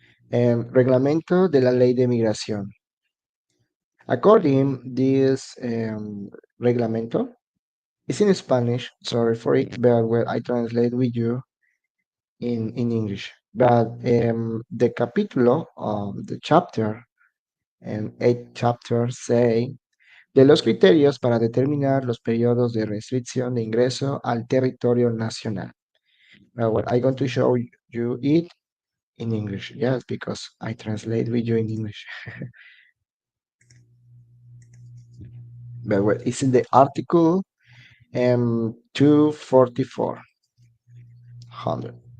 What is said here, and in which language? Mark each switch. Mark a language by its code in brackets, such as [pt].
[es] Reglamento de la Ley de Migración. [en] According this reglamento, it's in Spanish. Sorry for it, but well, I translate with you in English. But the capítulo of the chapter and eight chapters say [es] de los criterios para determinar los periodos de restricción de ingreso al territorio nacional. [en] Well, I'm going to show you it in English. Yes, because I translate with you in English. But well, it's in the article 244. 100.